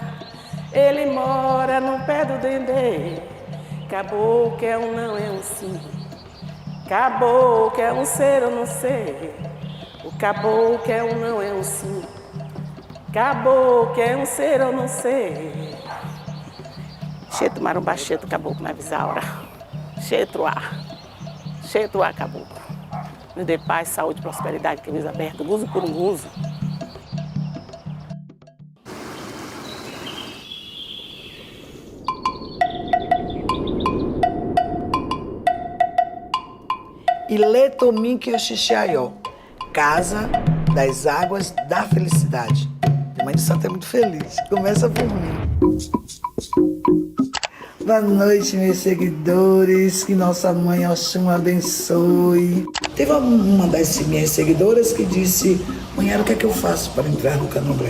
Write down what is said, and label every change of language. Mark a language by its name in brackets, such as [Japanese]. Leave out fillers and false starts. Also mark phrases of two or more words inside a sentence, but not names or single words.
[Portuguese] Ele mora no pé do dendê. Caboclo é um não, é um sim. Caboclo é um ser, eu não sei. O caboclo é um não, é um sim. Caboclo é um ser, eu não sei. Cheto marumba, cheto caboclo na visaura. Cheto ar caboclo. Me dê paz, saúde, prosperidade, camisa aberta, guzo por um guzo. Iletominque Oxixaió, Casa das Águas da Felicidade. A mãe de santo é muito feliz. Começa por mim. Boa noite, meus seguidores. Que nossa mãe Oxum abençoe. Teve uma das minhas seguidoras que disse: mãe, o que é que eu faço para entrar no Candomblé?